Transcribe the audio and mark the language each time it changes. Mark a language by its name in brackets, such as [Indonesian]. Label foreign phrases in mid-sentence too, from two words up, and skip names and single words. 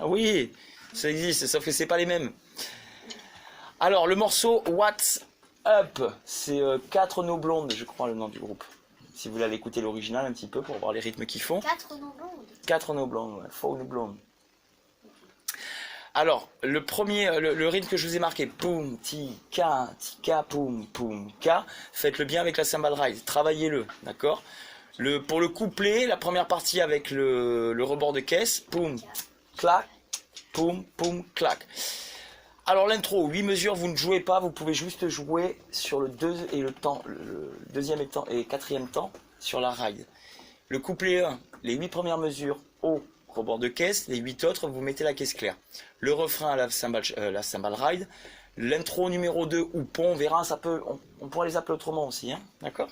[French] Oui, ça existe, sauf que c'est pas les mêmes. Alors, le morceau What's Up, c'est 4 No Blondes, je crois, le nom du groupe. Si vous voulez aller écouter l'original un petit peu pour voir les rythmes qu'ils font. 4 non blondes. 4 No Blondes, ouais, 4 No Blondes. Alors, le premier, le rythme que je vous ai marqué, poum, tika, poum, poum, ka, faites-le bien avec la [English] cymbal ride, [French] travaillez-le, d'accord? Pour le couplet, la première partie avec le rebord de caisse, poum, clac, poum, poum, clac. Alors l'intro, 8 mesures, vous ne jouez pas, vous pouvez juste jouer sur le deuxième et quatrième temps sur la ride. Le couplet 1, les 8 premières mesures au rebord de caisse, les 8 autres, vous mettez la caisse claire. Le refrain à la [English] cymbal ride, [French] l'intro numéro 2 ou pont, on verra, on pourra les appeler autrement aussi, hein, d'accord?